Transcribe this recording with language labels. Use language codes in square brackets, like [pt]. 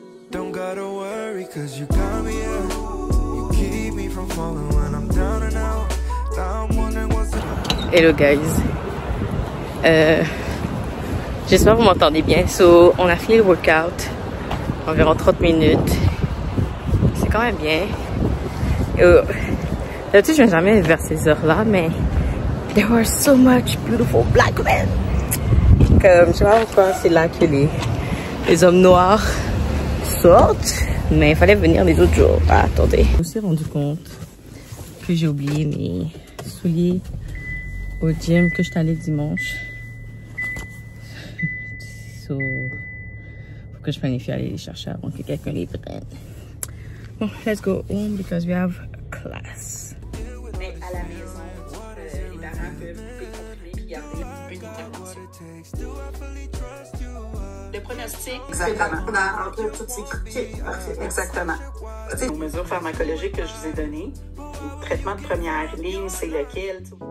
[en] Don't gotta worry, cause you got me up. You keep me from falling when I'm down and out. Now I'm wondering what's the... Hello guys. [fr] J'espère que vous m'entendez bien. So, on a fini le workout. Environ 30 minutes. C'est quand même bien. D'habitude, je ne viens jamais vers ces heures-là, mais [en] there were so much beautiful black men. [fr] comme, je sais pas pourquoi c'est là que les hommes noirs sortent, mais il fallait venir les autres jours. Ah, attendez. Je me suis rendu compte que j'ai oublié mes souliers au gym que je suis allée dimanche. So, faut que je planifie aller les chercher avant que quelqu'un les prenne. Bon, [en] let's go home because we have class. [fr] Mais à la maison, les parents peuvent contrôler et garder une intervention. Le pronostic. Exactement. On a en tout ces critiques. Exactement. Aux mesures pharmacologiques que je vous ai données, le traitement de première ligne, c'est lequel?